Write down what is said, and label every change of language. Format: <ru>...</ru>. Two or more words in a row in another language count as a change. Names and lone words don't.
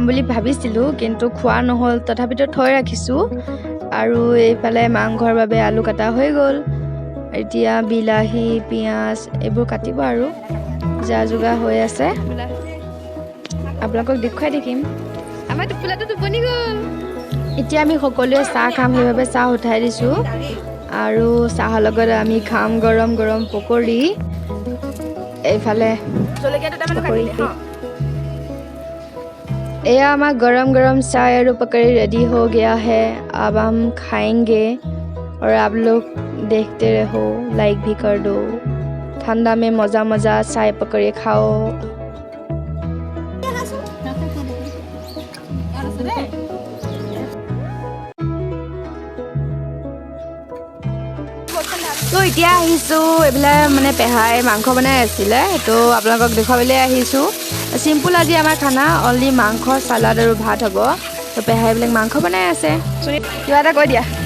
<as>বুলি ভাবিছিলোঁ কিন্তু খোৱা নহ'ল তথাপিতো থৈ ৰাখিছোঁ আৰু এইফালে মাংসৰ বাবে আলু কাটা হৈ গ'ল এতিয়া বিলাহী পিঁয়াজ এইবোৰ কাটিব আৰু যা যোগাৰ হৈ আছে আপোনালোকক দেখুৱাই থাকিম আমাৰ টোপোলাটো টোপনি গ'ল এতিয়া আমি সকলোৱে চাহ খাম সেইবাবে চাহ উঠাই দিছোঁ আৰু চাহৰ লগত আমি খাম গৰম গৰম পকৰি এইফালে</as> <hi>यह हमारा गरम गरम चाय और पकड़ी रेडी हो गया है अब हम खाएंगे और आप लोग देखते रहो लाइक भी कर दो ठंडा में मज़ा मज़ा चाय पकड़ी खाओ</hi> <as>তো এতিয়া আহিছোঁ এইবিলাক মানে পেহাই মাংস বনাই আছিলে তো আপোনালোকক দেখুৱাবলৈ আহিছোঁ চিম্পুল আজি আমাৰ খানা অনলি মাংস চালাড আৰু ভাত হ'ব তো পেহাই এইবিলাক মাংস বনাই আছে কিবা এটা কৈ দিয়া</as>